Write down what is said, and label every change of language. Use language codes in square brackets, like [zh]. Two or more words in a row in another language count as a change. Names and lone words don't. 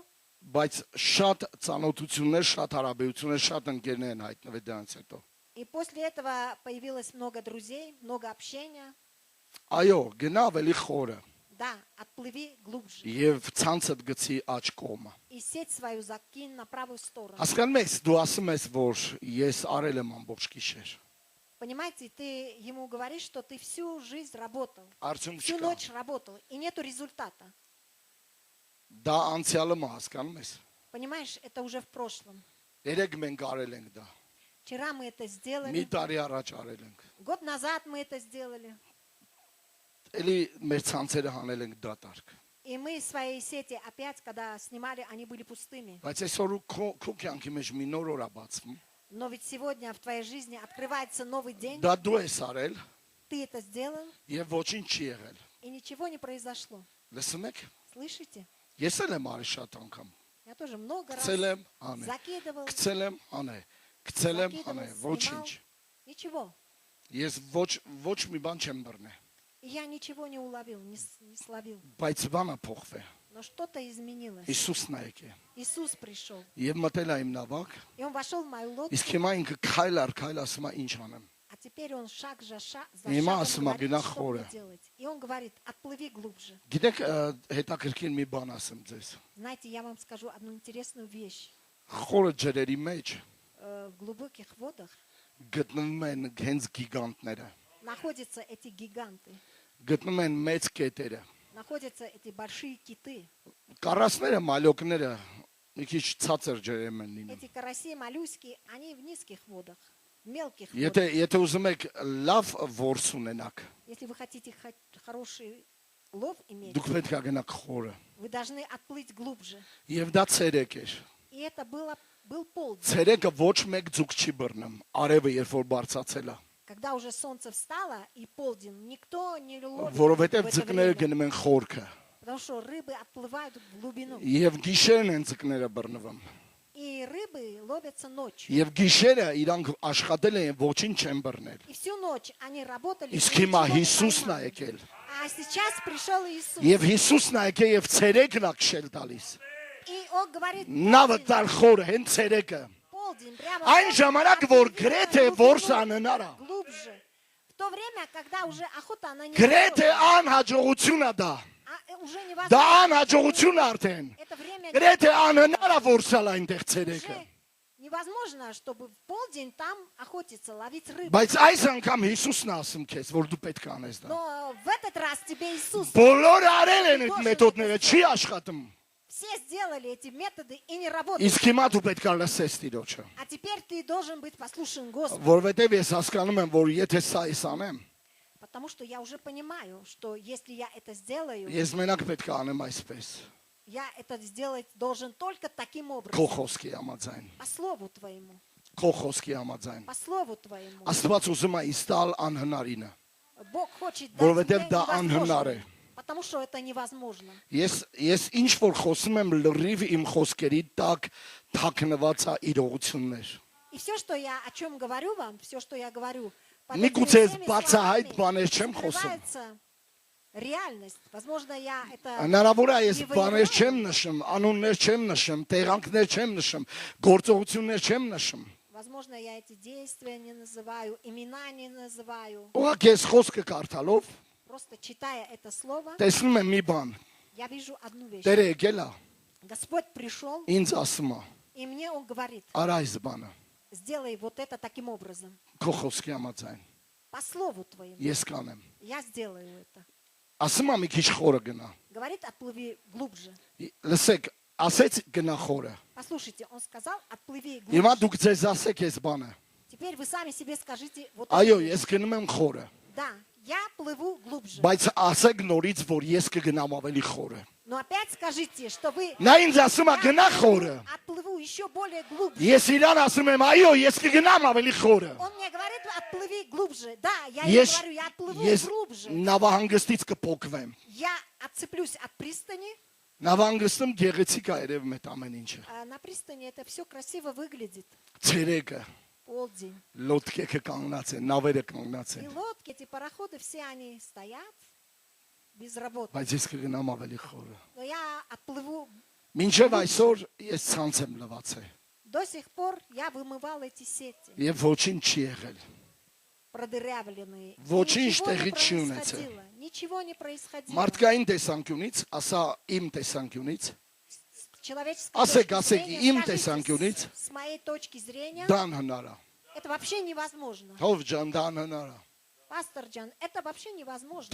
[hy] բայց շատ ծանոթություններ, շատ հարաբերություններ, շատ ընկերներ են հայտնվել դրանից հետո։ [ru] и после этого появилось много друзей, много общения. [hy] Այո, գնա ավելի խորը [ru] Да, отплыви глубже. [hy] եւ ցանցդ գցի աջ կողմը։ [ru] И сеть свою закинь на правую сторону. [hy] Հասկանում եք, դու ասում ես, որ ես արել եմ ամբողջ գիշեր։ [ru] Понимаете, ты ему говоришь, что ты всю жизнь работал, [hy] Արդյունք [ru] всю [hy] չկա։ [ru] ночь работал, и нету результата. [hy] Դա անցյալը մա հասկանում ես։ [ru] Понимаешь, это уже в прошлом. [hy] Երեք մենք արել ենք դա։ [ru] Вчера мы это [hy] Մի [ru] сделали, [hy] տարի առաջ արել ենք։ [ru] год назад мы это сделали. [hy] Էլի մեր ցանցերը հանել ենք դատարկ։ [ru] И мы свои сети опять, когда снимали, они были пустыми. [hy] Բայց այսօր քո կյանքի մեջ մի նոր օր է բացվում։ [ru] Но ведь сегодня в твоей жизни открывается новый день, [hy] Դա դու ես արել [ru] ты это сделал, [hy] եւ ոչինչ չի եղել։ [ru] и ничего не произошло. [hy] Լսում եք։ [ru] Слышите? [hy] Ես էլ եմ արել շատ անգամ։ [ru] Я тоже много раз [hy] Գցել եմ, անե։ [ru] закидывал, [hy] Գցել եմ, անե։ Գցել եմ, անե։ Ոչինչ։ [ru] ничего. [hy] Ես ոչ մի բան չեմ բռնել։ [ru] И я ничего не уловил, не словил. [hy] Բայց բանը փոխվե։ [ru] Но что-то изменилось. [hy] Հիսուսն է եկել։ [ru] Иисус пришел. [hy] Եվ մտել է իմ նավակ։ [ru] И он вошел в мою лодку, [hy] Իսկ հիմա ինքը քայլ ասում է ինչ անեմ։ [ru] а теперь он шаг за [hy] Հիմա [ru] шагом [hy] ասում է [ru] говорит, [hy] գնա [ru] что [hy] խորը։ [ru] мне делать. И он говорит, отплыви глубже. [hy] Գիտեք, հետաքրքիր մի բան ասեմ ձեզ։ [ru] Знаете, я вам скажу одну интересную вещь. [hy] Խորը ջրերի մեջ [ru] В глубоких водах [hy] գտնվում են հենց գիգանտները։ [ru] находятся эти гиганты, [hy] Գտնում են մեծ կետերը։ [ru] находятся эти большие киты. [hy] Կարասները, մալյոկները մի քիչ ցածր ջրերում են լինում։ [ru] Эти караси, моллюски, они в низких водах, в мелких [hy] Եթե [ru] водах. [hy] եթե ուզում եք լավ որս ունենաք, [ru] Если вы хотите хороший лов иметь, [hy] դուք պետք է գնաք խորը։ [ru] вы должны отплыть глубже. [hy] Եվ դա ցերեկ էր։ [ru] И это был полдень. [hy] Ցերեկը ոչ մեկ ձուկ չի բռնում։ Արևը երբ որ բարձացել է, [ru] Когда уже солнце встало и полдень, никто не ловит в [hy] որովհետև [ru] это [hy] ձկները [ru] время, [hy] գնում են խորքը։ [ru] потому что рыбы отплывают в глубину. [hy] Եվ գիշերն են ձկները բռնվում։ [ru] И рыбы ловятся ночью. [hy] Եվ гիշերը իրանք աշխատել են, ոչինչ չեն բռնել։ [ru] И всю ночь они работали. [hy] Իսկ [ru] и [hy] հիմա [ru] ничего не [hy] Հիսուսն է [ru] поймали. [hy] եկել։ [ru] А сейчас пришел Иисус. [hy] Եվ Հիսուսն է եկել եւ ցերեկն է քշել տալիս։ [ru] И он говорит, [hy] Նավը [ru] полдень, [hy] տալ խորը, հենց ցերեկը։ [ru] полдень, прямо [hy] Այն [ru] полдень, [hy] ժամանակ, որ [ru] отплыви [hy] գրեթե [ru] на [hy] որս [ru] глубину, [hy] անհնար է։ [ru] глубже. В то время, когда уже охота она [hy] Գրեթե [ru] невозможна, [hy] անհաջողություն է դա։ [ru] уже [hy] Դա [ru] невозможно. [hy] անհաջողություն է արդեն։ [ru] Это время [hy] Գրեթե անհնար է որսալ այնտեղ ցերեկը։ [ru] уже невозможно, чтобы в полдень там охотиться, ловить рыбу. [hy] Բայց այս անգամ Հիսուսն է ասում քեզ, որ դու պետք է անես դա։ [ru] Но в этот раз тебе Иисус, [hy] Բոլորը արել են այդ մեթոդները, չի աշխատում։ [ru] все сделали эти методы и не работают. [hy] Իսկ հիմա դու պետք է լսես Տիրոջը։ [ru] А теперь ты должен быть послушен Господу. [hy] Որովհետև ես հասկանում եմ, որ եթե սա ես անեմ, [ru] Потому что я уже понимаю, что если я это сделаю, [hy] ես մենակ պետք է անեմ այսպես։ [ru] я это сделать должен только таким [hy] Քո [ru] образом. [hy] խոսքի համաձայն։ [ru] По слову твоему. [hy] Քո խոսքի համաձայն։ [ru] По слову твоему. [hy] Աստված ուզում է ինձ տալ անհնարինը, [ru] Бог хочет дать [hy] որովհետև [ru] мне [hy] դա անհնար է։ [ru] невозможное, потому что это невозможно. [hy] Ես ինչ որ խոսում եմ լրիվ իմ խոսքերի տակ թաքնված է իրողություններ։ [ru] И все, что я о чем говорю вам, все, что я говорю, под [hy] Միգուցե [ru] этими всеми [hy] բացահայտ [ru] словами [hy] բաներ չեմ խոսում։ [ru] скрывается реальность. Возможно, я это [hy] Հնարավոր է ես [ru] не [hy] բաներ չեմ [ru] выявляю. [hy] նշում, անուններ չեմ նշում, տեղանքներ չեմ նշում, գործողություններ չեմ նշում։ [ru] Возможно, я эти действия не называю, имена не называю. [hy] Ուղղակի ես խոսքը կարդալով [ru] Просто читая это слово, [hy] տեսնում եմ մի բան։ [ru] я вижу одну вещь. [hy] Տերը եկել է, [ru] Господь пришел, [hy] ինձ ասում է, [ru] и мне Он говорит, [hy] արա այս բանը, [ru] сделай вот это таким образом. [hy] քո խոսքի համաձայն։ [ru] По слову твоему. [hy] Ես կանեմ։ [ru] Я сделаю это. [hy] Ասում է մի քիչ խորը գնա։ [ru] Говорит, отплыви глубже. [hy] Լսեք, ասեց гна խորը։ [ru] Послушайте, он сказал, отплыви [hy] Հիմա [ru] глубже. [hy] դուք ձեզ ասեք այս բանը։ [ru] Теперь вы сами себе скажите вот [hy] Այո, [ru] это. [hy] ես գնում եմ խորը, [ru] Да, я плыву глубже. [hy] բայց ասեք норից, որ ես կգնամ ավելի խորը։ [ru] Но опять скажите, что вы [hy] Նա ինձ ասում է [ru] я [hy] գնա [ru] отплыву- [hy] խորը։ [ru] отплыву еще более глубже. [hy] Ես իրան ասում եմ, այո, ես կգնամ ավելի խորը։ [ru] Он мне говорит, отплыви глубже. Да, я ему [hy] Ես [ru] говорю, я отплыву [hy] ես [ru] глубже. [hy] նավահանգստից կփոկվեմ։ [ru] Я отцеплюсь от пристани. [hy] Նավահանգստում գեղեցիկ է երևում այդ ամեն ինչը։ [ru] А на пристани это все красиво выглядит. [hy] Ցերեկը [ru] Полдень. [hy] լոդկեքը կանգնած են, նավերը կանգնած [ru] И [hy] են, [ru] лодки, эти пароходы, все они стоят без работы. [hy] բայց ես կգնամ ավելի խորը։ [ru] Но я отплыву. [hy] Մինչև այսօր ես ցանց եմ լվացել [ru] До сих пор я вымывал эти сети, [hy] եւ ոչինչ չի եղել։ [ru] продырявленные. И [hy] Ոչինչ [ru] ничего не [hy] տեղի չի ունեցել։ [ru] происходило. Ничего не происходило. [hy] Մարդկային տեսանկյունից, ասա իմ տեսանկյունից, [ru] С человеческой [hy] Ասեք, [ru] точки [hy] ասեք, [ru] зрения, [hy] իմ [ru] скажите, [hy] տեսանկյունից [ru] с моей точки зрения, [hy] դա անհնար է։ [ru] это вообще невозможно. [hy] Հով ջան, դա անհնար է։ [ru] Пастор Джан, это вообще невозможно.